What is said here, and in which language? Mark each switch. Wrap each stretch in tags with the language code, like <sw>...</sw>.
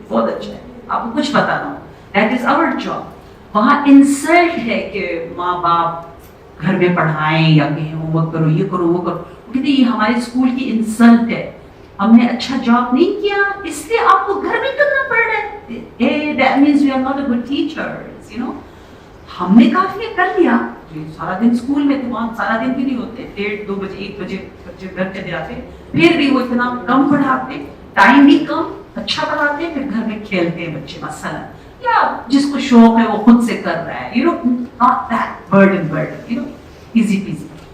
<ur>بہت اچھا ہے, آپ کو کچھ پتا نہ ہو,</ur> <en>That is our job.</en> <ur>وہاں انسلٹ ہے کہ ماں باپ گھر میں پڑھائیں یا کہیں ہوم ورک کرو, یہ کرو, وہ کرو. کہتے یہ ہمارے اسکول کی انسلٹ ہے, ہم نے اچھا جاب نہیں کیا اس لیے آپ کو گھر میں کرنا پڑ رہا ہے.</ur> <en>That means we are not a good teachers, you know.</en> <ur>ہم نے کافی کر لیا, سارا دن اسکول میں تھے, وہاں سارا دن بھی نہیں ہوتے, 1:30 2 بجے 1 بجے بچے گھر چلے جاتے, پھر بھی وہ اتنا کم پڑھاتے, ٹائم بھی کم, اچھا پڑھاتے, پھر گھر میں کھیلتے ہیں بچے مثلا, یا جس کو شوق ہے وہ خود سے کر رہا ہے,</ur> <en>you know, not that burden, you know, easy peasy.</en>